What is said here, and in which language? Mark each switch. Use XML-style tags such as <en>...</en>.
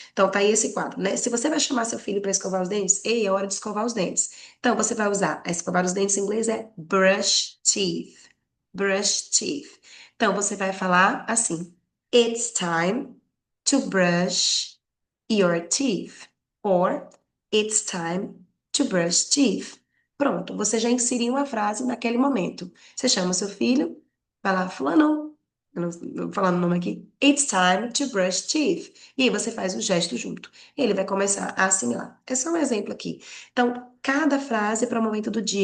<pt>Então, tá aí esse quadro, né? Se você vai chamar seu filho para escovar os dentes, ei, é hora de escovar os dentes. Então, você vai usar, escovar os dentes em inglês é brush teeth.</pt> <en>Brush teeth.</en> <pt>Então, você vai falar assim:</pt> <en>It's time to brush your teeth. Or, It's time to brush teeth.</en> <pt>Pronto, você já inseriu a frase naquele momento. Você chama o seu filho, vai lá, fulano, eu não vou falar o nome aqui.</pt> <en>It's time to brush teeth.</en> <pt>E aí você faz o gesto junto. Ele vai começar a assimilar. É só um exemplo aqui. Então, cada frase é para o momento do dia.</pt>